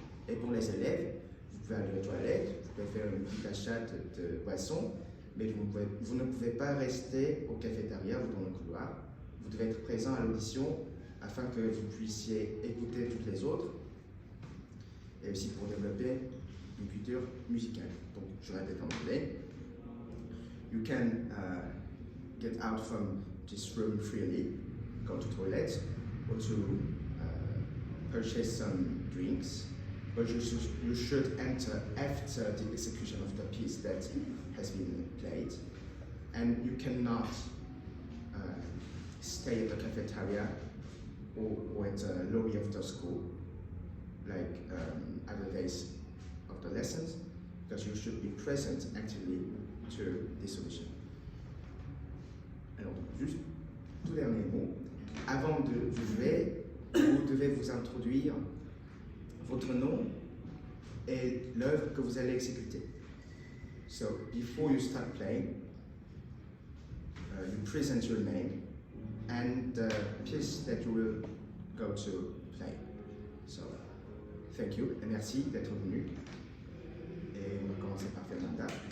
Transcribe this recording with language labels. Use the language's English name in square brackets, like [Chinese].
[French] Et pour les élèves, vous pouvez aller aux toilettes, vous pouvez faire une petite achat de boissons, mais vous ne pouvez pas rester au cafétéria ou dans le couloir. Vous devez être présent à l'audition afin que vous puissiez écouter toutes les autres et aussi pour développer une culture musicale. Donc je répète en anglais. [English] You can get out from this room freely, go to toilet or to purchase some drinks, but you should enter after the execution of the piece that has been played, and you cannot stay at the cafeteria or at the lobby of the school like other days of the lessons, because you should be present actively to this audition. [French] Alors, juste tout dernier mot. Avant de jouer, vous devez vous introduire votre nom et l'œuvre que vous allez exécuter. [English] So, before you start playing, you present your name and the piece that you will go to play. So, thank you [French] et merci d'être venu. Et on va commencer par Fernanda.